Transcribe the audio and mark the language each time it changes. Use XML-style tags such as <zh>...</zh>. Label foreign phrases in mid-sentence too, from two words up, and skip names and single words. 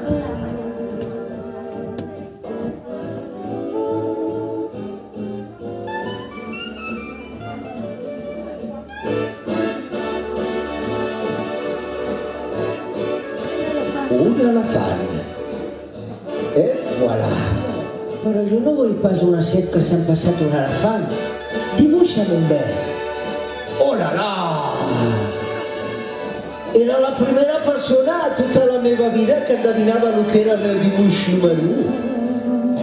<ca>Un elefant. Voilà. Però jo no vull pas una serp que s'ha passat un elefant. Dibuixa'm un bé.</ca> <fr>Oh là là!</fr> <ca>Era la primera persona a tota la meva vida que endevinava el que era el meu dibuix número 1.</ca>